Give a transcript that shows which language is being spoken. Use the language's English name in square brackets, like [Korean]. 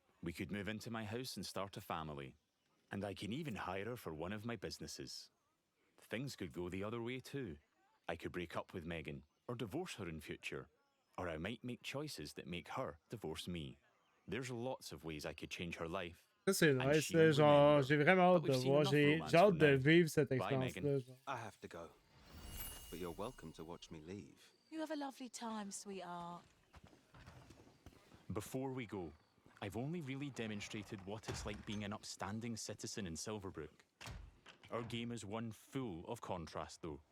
[English] We could move into my house and start a family. And I can even hire her for one of my businesses. Things could go the other way, too. I could break up with Megan, or divorce her in future. Or I might make choices that make her divorce me. There's lots of ways I could change her life. [French] Ça, c'est nice. Genre, j'ai vraiment hâte de voir. J'ai hâte de vivre cette expérience-là. [English] I have to go. But you're welcome to watch me leave. You have a lovely time, sweetheart. Before we go, I've only really demonstrated what it's like being an upstanding citizen in Silverbrook. Our game is one full of contrast, though,